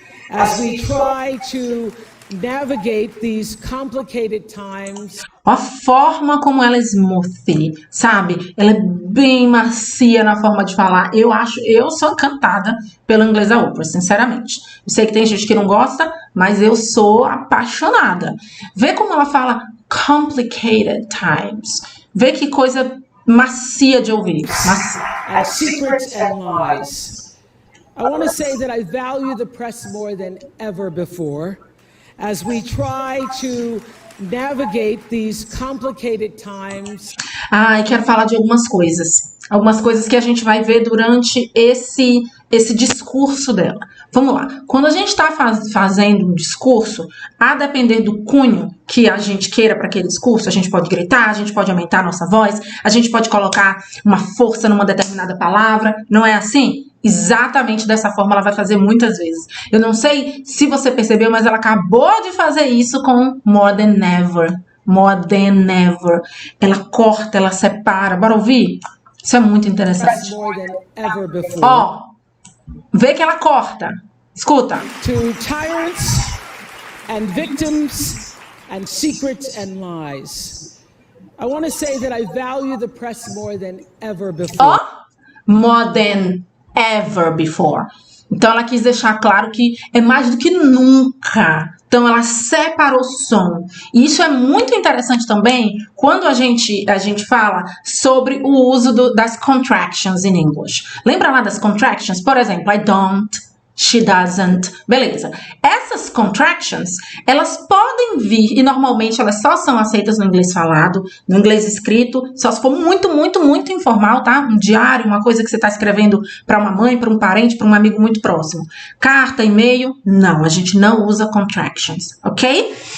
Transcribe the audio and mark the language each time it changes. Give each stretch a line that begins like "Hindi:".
English: As we try to navigate these complicated times.
Portuguese: A forma como ela é smooth, sabe? Ela é bem macia na forma de falar. Eu sou encantada pelo inglês da Oprah, sinceramente. Eu sei que tem gente que não gosta, mas eu sou apaixonada. Vê como ela fala complicated times. Vê que coisa macia de ouvir. Macia.
English: Secrets and lies. I want to say that I value the press more than ever before. As we try to navigate these complicated times.
Portuguese: Quero falar de algumas coisas. Algumas coisas que a gente vai ver durante esse discurso dela. Vamos lá. Quando a gente está fazendo um discurso, a depender do cunho que a gente queira para aquele discurso, a gente pode gritar, a gente pode aumentar a nossa voz, a gente pode colocar uma força numa determinada palavra. Não é assim? Exatamente dessa forma ela vai fazer muitas vezes. Eu não sei se você percebeu, mas ela acabou de fazer isso com
English: more than ever. More than ever.
Portuguese: Ela corta, ela separa. Bora ouvir? Isso é muito interessante. Ó, vê que ela corta. Escuta.
English: To tyrants and victims and secrets and lies. I want to say that I value the press more than ever before. Ó, more than ever before.
Portuguese: Então ela quis deixar claro que é mais do que nunca. Então ela separou o som. E isso é muito interessante também quando a gente fala sobre o uso das contractions
English: in English.
Portuguese: Lembra lá das contractions? Por exemplo,
English: I don't, she doesn't.
Portuguese: Beleza. Essas contractions, elas podem vir, e normalmente elas só são aceitas no inglês falado, no inglês escrito, só se for muito, muito, muito informal, tá? Um diário, uma coisa que você está escrevendo para uma mãe, para um parente, para um amigo muito próximo. Carta, e-mail, não, a gente não usa contractions, ok?